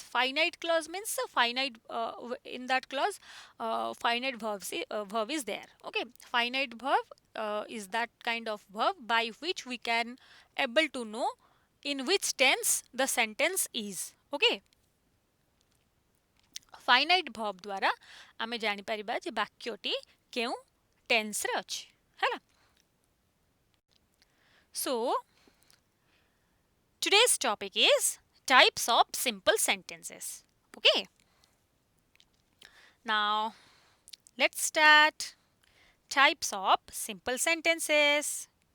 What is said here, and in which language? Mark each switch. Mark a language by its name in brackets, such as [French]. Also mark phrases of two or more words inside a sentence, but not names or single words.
[English] Finite clause means a finite, in that clause finite verb is there. Okay, finite verb is that kind of verb by which we can able to know in which tense the sentence is. [Odia] Okay, [English] finite verb [Odia] ଦ୍ୱାରା ଆମେ ଜାଣି ପାରିବା ଯେ ବାକ୍ୟଟି କେଉଁ टेंस ରେ ଅଛି ହେଲା. [English] So today's topic is types of simple sentences. Okay. Now let's start types of simple sentences.